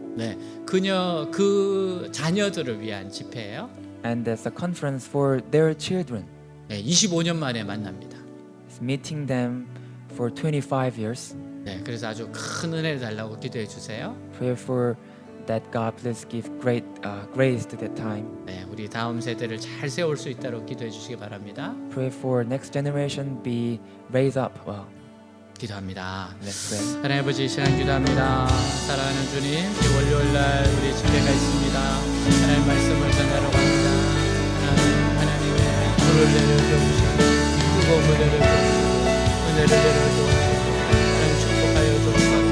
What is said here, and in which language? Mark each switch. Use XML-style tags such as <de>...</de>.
<ko>네, 그 자녀들을 위한 집회예요.</ko> <en>And there's a conference for their children.</en> <ko>네, 25년 만에 만납니다.</ko> <en>It's meeting them for 25 years.</en> <ko>네, 그래서 아주 큰 은혜를 달라고 기도해 주세요.</ko> <en>Pray for that God please give great grace to that time.</en> <ko>네, 우리 다음 세대를 잘 세울 수 있도록 기도해 주시기 바랍니다.</ko> <en>Pray for next generation be raised up well.</en> <ko>기도합니다.</ko> <en>Let's pray.</en> <ko>하나님 아버지 이 시간 기도합니다. 사랑하는 주님, 이 월요일 날 우리 집회가 있습니다. 하나님 말씀을 전하러 갑니다. 하나님의 불을 내려주시고 뜨거운 은혜를 주시고 은혜를 내려주시고 하나님 축복하여 주옵소서.</ko>